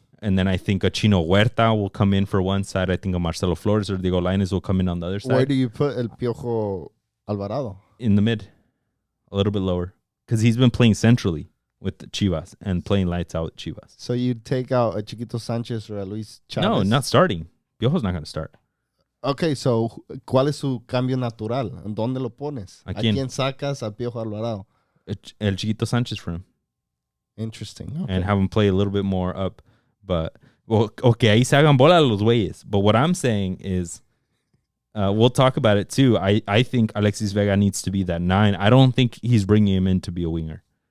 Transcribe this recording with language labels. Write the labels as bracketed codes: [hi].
[en] And then I think a Chino Huerta will come in for one side. I think a Marcelo Flores or Diego Lainez will come in on the other side. Where do you put El Piojo Alvarado. In the mid, a little bit lower, because he's been playing centrally with the Chivas and playing lights out with Chivas. So you take out a Chiquito Sanchez or a Luis Chavez? No, not starting. Piojo's not going to start. [es] Okay, so ¿cuál es su cambio natural? ¿En dónde lo pones? ¿A quién sacas a Piojo Alvarado? [en] El Chiquito Sanchez for him. Interesting. Okay. And have him play a little bit more up. But, well, okay, [es] ahí se hagan bola los güeyes. [en] But what I'm saying is, we'll talk about it too. I think Alexis Vega needs to be that 9. I don't think he's bringing him in to be a winger.